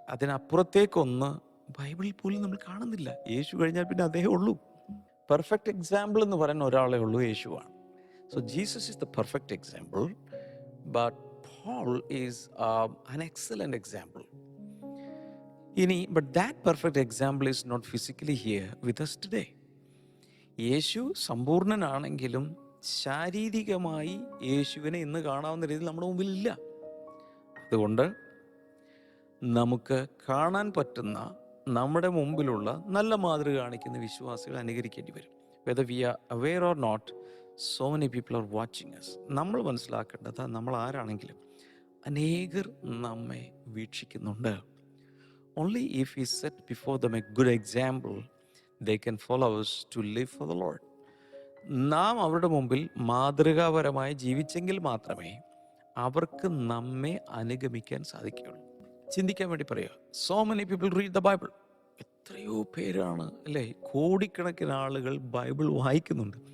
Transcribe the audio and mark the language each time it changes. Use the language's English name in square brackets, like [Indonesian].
[Malayalam] അതിനപ്പുറത്തേക്കൊന്ന് ബൈബിളിൽ പോലും നമ്മൾ കാണുന്നില്ല. യേശു കഴിഞ്ഞാൽ പിന്നെ അദ്ദേഹമേ ഉള്ളൂ. പെർഫെക്റ്റ് എക്സാമ്പിൾ എന്ന് പറയുന്ന ഒരാളെ ഉള്ളൂ, യേശുവാണ്. [English] So Jesus is the perfect example, but Paul is an excellent example. But that perfect example is not physically here with us today. [Malayalam] യേശു സമ്പൂർണനാണെങ്കിലും ശാരീരികമായി യേശുവിനെ ഇന്ന് കാണാവുന്ന രീതിയിൽ നമ്മുടെ മുമ്പിലില്ല. അതുകൊണ്ട് നമുക്ക് കാണാൻ പറ്റുന്ന നമ്മുടെ മുമ്പിലുള്ള നല്ല മാതൃക കാണിക്കുന്ന വിശ്വാസികൾ അനുകരിക്കേണ്ടി വരും. [English] Whether we are aware or not, so many people are watching us. [Malayalam] നമ്മൾ മനസ്സിലാക്കേണ്ടത്, നമ്മൾ ആരാണെങ്കിലും അനേകർ നമ്മെ വീക്ഷിക്കുന്നുണ്ട്. [English] Only if we set before them a good example, they can follow us to live for the Lord. [Malayalam] നാം അവരുടെ മുമ്പിൽ മാതൃകാപരമായി ജീവിച്ചെങ്കിൽ മാത്രമേ അവർക്ക് നമ്മെ അനുഗമിക്കാൻ സാധിക്കുകയുള്ളൂ. ചിന്തിക്കാൻ വേണ്ടി പറയുക, [English] So many people read the Bible. [Malayalam] എത്രയോ പേരാണ് അല്ലേ, കോടിക്കണക്കിന് ആളുകൾ ബൈബിൾ വായിക്കുന്നുണ്ട്.